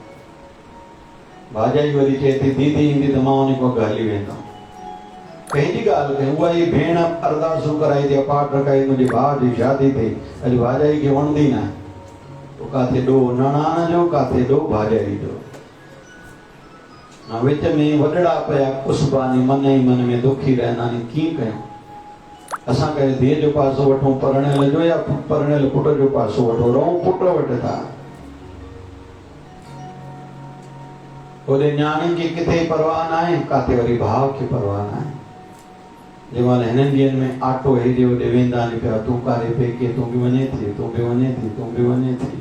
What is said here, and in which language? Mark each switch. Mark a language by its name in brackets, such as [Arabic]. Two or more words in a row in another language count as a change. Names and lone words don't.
[Sindhi] भाॼाई वरी चए थी दीदी ईंदी त मां उन खां हली वेंदुमि। कंहिंजी ॻाल्हि कयूं, उहा ई भेण अरदासूं कराई थी, पाठ रखाई, मुंहिंजे भाउ जी शादी थी, अॼु भाॼाई खे वणंदी न, काथे ॾोह नणान जो, काथे ॾोह भाॼाई जो। विच में वॾड़ा पिया कुसबानी, मन ई मन में दुखी रहंदा आहिनि। कीअं कयूं? असां कहिड़े धीअ जो पासो वठूं परिणियल जो, या परिणियल पुट जो पासो वठो, रहूं पुट वटि था। होॾे न्याणी खे किथे परवाह न आहे, काथे वरी भाउ खे परवाह न आहे। जंहिं महिल हिननि ॾींहंनि में ऑटो हेॾे होॾे वेंदा आहिनि पिया, तूं कारे पेके, तूं बि वञे थी, तूं बि वञे थी, तूं बि वञे थी।